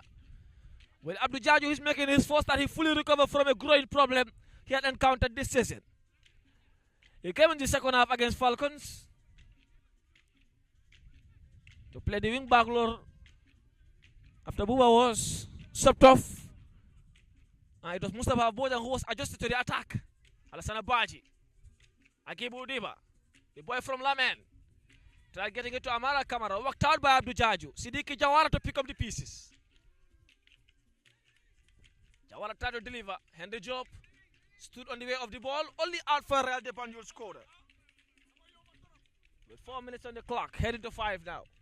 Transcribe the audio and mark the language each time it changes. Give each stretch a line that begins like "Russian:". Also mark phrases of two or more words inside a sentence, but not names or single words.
English: Well, Abdul Jaju is making his first that he fully recovered from a growing problem he had encountered this season. He came in the second half against Falcons to play the wing back role after Buba was subbed off. It was Mustafa Bojan who was adjusted to the attack. Alassane Baji. Akibu Diba, the boy from Lamen, tried getting it to Amara Kamara, worked out by Abdul Jaju. Sidiki Jawara to pick up the pieces. Jawara tried to deliver. Henry Job stood on the way of the ball. Only Alpha Real de Banjul scored. With 4 minutes on the clock, heading to 5 now.